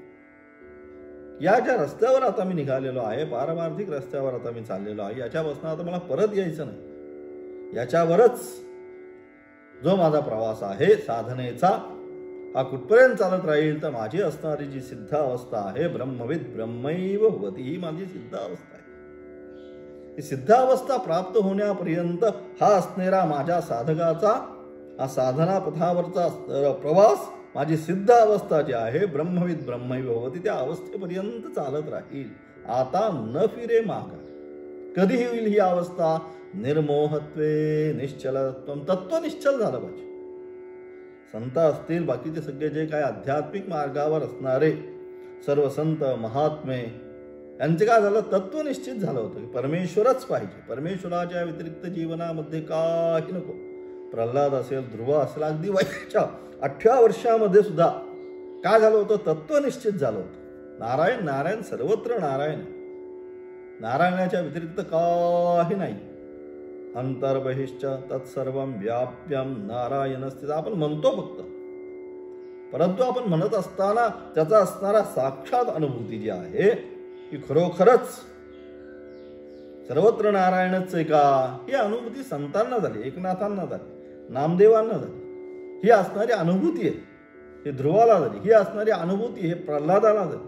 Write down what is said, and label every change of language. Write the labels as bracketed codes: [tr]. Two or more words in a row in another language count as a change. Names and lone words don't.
[mr] या ज्या रस्त्यावर आता मी निघालेलो आहे, पारमार्थिक रस्त्यावर आता मी चाललेलो आहे, याच्यापासून आता मला परत यायचं नाही. याच्यावरच जो माझा प्रवास आहे साधनेचा, हा कुठपर्यंत चालत राहील तर माझी असणारी जी सिद्ध अवस्था आहे, [sa] ब्रह्मविद ब्रह्मैव भवती, [mr] ही माझी सिद्ध अवस्था आहे. ही सिद्ध अवस्था प्राप्त होण्यापर्यंत हा असणारा माझ्या साधकाचा, हा साधना पथावरचा प्रवास, माझी सिद्ध अवस्था जी आहे [sa] ब्रह्मविद ब्रह्मैव भवती, [mr] त्या अवस्थेपर्यंत चालत राहील. आता न फिरे मागा. कधी होईल ही अवस्था, [sa] निर्मोहत्वे निश्चलत्व, [mr] तत्व निश्चल झालं पाहिजे. संत असतील, बाकीचे सगळे जे काय आध्यात्मिक मार्गावर असणारे सर्व संत महात्मे, यांचे काय झालं, तत्व निश्चित झालं होतं की परमेश्वरच पाहिजे, परमेश्वराच्या व्यतिरिक्त जीवनामध्ये काही नको. प्रल्हाद असेल, ध्रुव असेल, अगदी वयाच्या 18 वर्षामध्ये सुद्धा काय झालं होतं, तत्व निश्चित झालं होतं. नारायण नारायण, सर्वत्र नारायण, नारायणाच्या व्यतिरिक्त काही नाही. [sa] अंतर्बहिश्च तत्सर्वं व्याप्यम नारायण स्थित, [mr] आपण म्हणतो फक्त, परंतु आपण म्हणत असताना त्याचा असणारा साक्षात अनुभूती जी आहे की खरोखरच सर्वत्र नारायणच आहे का, ही अनुभूती संतांना झाली, एकनाथांना झाली, नामदेवांना झाली. ही असणारी अनुभूती आहे, ही ध्रुवाला झाली, ही असणारी अनुभूती हे प्रल्हादाला झाली.